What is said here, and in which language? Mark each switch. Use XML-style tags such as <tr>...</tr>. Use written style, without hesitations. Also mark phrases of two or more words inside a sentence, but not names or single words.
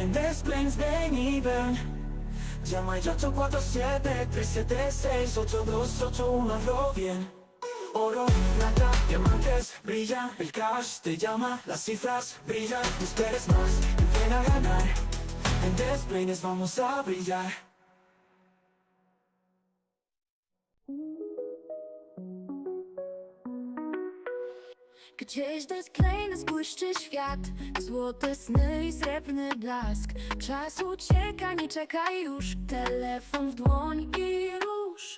<es>En Desplains ven y ven. Llama ya 847-376-8281, hazlo bien. Oro, plata, diamantes brillan. El cash te llama, las cifras brillan. No esperes más, ven a ganar. En Desplaines vamos a brillar.</es> <pl>Gdzieś Desplaines błyszczy świat, złote sny i srebrny blask. Czas ucieka, nie czekaj już, telefon w dłoń i rusz.</pl>